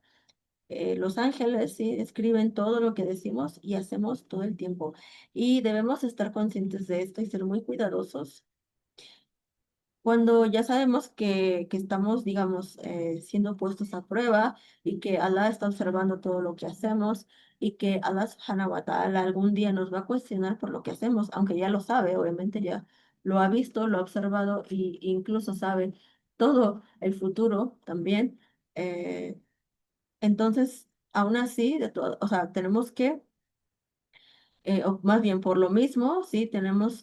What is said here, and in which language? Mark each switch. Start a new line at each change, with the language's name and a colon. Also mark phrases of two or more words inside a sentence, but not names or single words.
Spanish: Los ángeles, sí, escriben todo lo que decimos y hacemos todo el tiempo. Y debemos estar conscientes de esto y ser muy cuidadosos cuando ya sabemos que estamos, digamos, siendo puestos a prueba y que Allah está observando todo lo que hacemos y que
Arabic: الله سبحانه وتعالى
Spanish: algún día nos va a cuestionar por lo que hacemos, aunque ya lo sabe, obviamente ya lo ha visto, lo ha observado y incluso sabe todo el futuro también. Entonces, aún así, de todo, o sea, tenemos que, o más bien por lo mismo, sí, tenemos